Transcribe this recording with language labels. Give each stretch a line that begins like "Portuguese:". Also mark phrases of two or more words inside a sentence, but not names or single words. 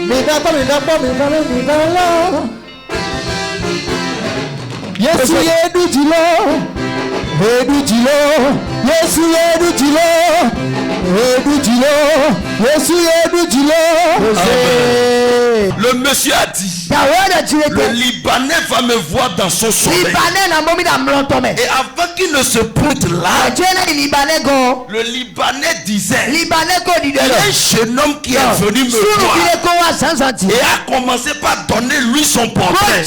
French: Yesu yedu jilo, Yesu yedu jilo, Yesu yedu jilo. Le monsieur a dit, le Libanais va me voir dans son sommeil. Et avant qu'il ne se pointe là, le Libanais disait, il y a un jeune homme qui est venu me voir et a commencé par donner lui son portrait.